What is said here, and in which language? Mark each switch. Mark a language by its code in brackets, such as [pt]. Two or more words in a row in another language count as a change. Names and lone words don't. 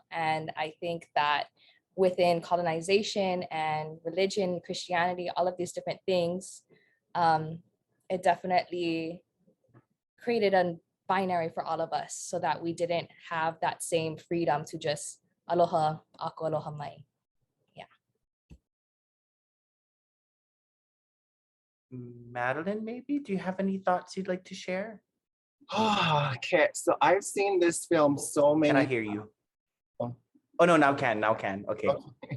[en] And I think that within colonization and religion, Christianity, all of these different things, it definitely created a binary for all of us so that we didn't have that same freedom to just [haw] aloha, ako aloha mai. [en] Yeah. Maddalyn, maybe? Do you have any thoughts you'd like to share? Okay, so I've seen this film so many. Can I hear you? Oh. Oh no, now can. Okay. Okay.